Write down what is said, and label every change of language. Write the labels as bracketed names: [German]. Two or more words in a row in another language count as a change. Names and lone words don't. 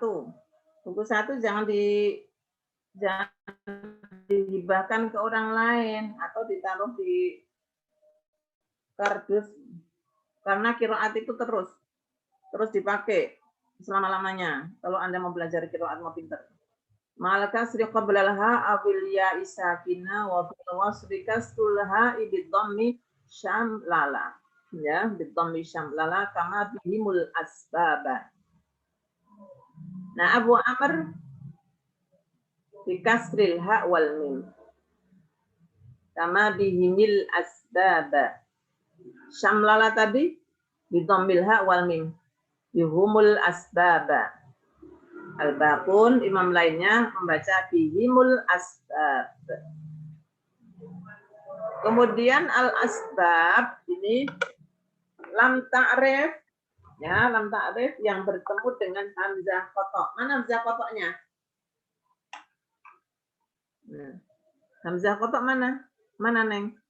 [Indonesian] Buku 1 jangan dihibahkan ke orang lain atau ditaruh di kardus. Karena qiraat itu terus dipakai selama-lamanya. Kalau Anda mau belajar qiraat mau pintar. [Arabic] مع الكسر قبل الها أو اليا ساكنا وبالوصل كسر الها بالضم شمللا. Ya, بالضم شمللا كما بهم الأسباب. Nah, Abu Amr بكسر الها والميم. كما بهم الأسباب. Syamlala tadi بضم الها والميم. بهم الأسباب الباقون, [Indonesian] imam lainnya membaca [Arabic] بهم الأسباب. [Indonesian] Kemudian al-asbab ini [Arabic] لام تعريف, [Indonesian] ya, [Arabic] لام تعريف [Indonesian] yang bertemu dengan [Arabic] همزة قطع'. [Indonesian] Mana [Arabic] همزة قطع'- [Indonesian] nya? Nah, [Arabic] همزة قطع' [Indonesian] mana? Mana, Neng?